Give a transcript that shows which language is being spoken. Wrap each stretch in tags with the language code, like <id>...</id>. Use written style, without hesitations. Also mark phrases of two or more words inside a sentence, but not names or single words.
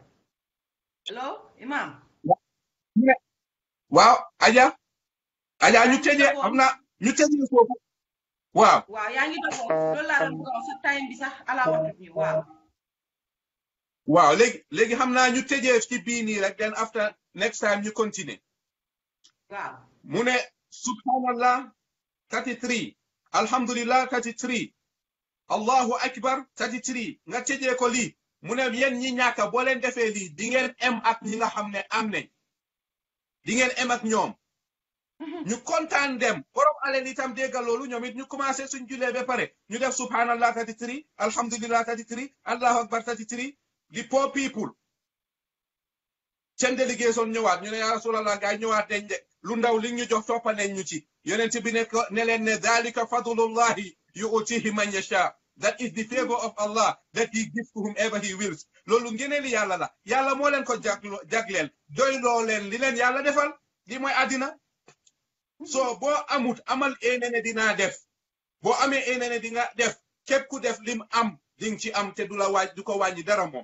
<en>Hello imam.</en> <wo>waaw aja ñu tëjee xam na ñu tëjee foofu waaw yaa ngi doxoon loolu laa doon bëgg sa time bi sax ala waxtu ñu waaw léegi xam naa ñu tëjee ci bii nii rek</wo> <en>then after next time</en> <wo>ñu continue. waaw mu ne</wo> <ar>سبحان الله 33 الحمد لله 33 الله أكبر 33</ar> <wo>nga tëjee ko lii mu ne yéen ñi ñàkk boo leen defee lii di ngeen em ak ñi nga xam ne am nañ di ngeen em ak ñoom ñu kontaan dem borom alal itam déggal loolu ñoom it ñu commencé suñ julee ba pare ñu def</wo> <ar>سبحان الله 33 الحمد لله 33 الله أكبر 33.</ar> <en>the poor people</en> <wo>seen délégation ñëwaat ñu ne</wo> <ar>يا رسول الله</ar> <wo>gaay ñëwaat nañ de lu ndaw li ñu jox toppa nañ ñu ci yonent bi ne leen ne</wo> <ar>ذلك فضل الله يؤتيه من يشاء.</ar> <en>That is the favor of Allah that he gives to whomever he wills.</en> <wo>loolu ngeneeli yàlla la yàlla moo leen ko jagleel doyloo leen li leen yàlla defal li mooy àddina. so boo amut amal eenene dinaa def boo amee eenene di nga def képp ku def lim am ding ci am te du la waaj du ko wàññi dara moom.</wo>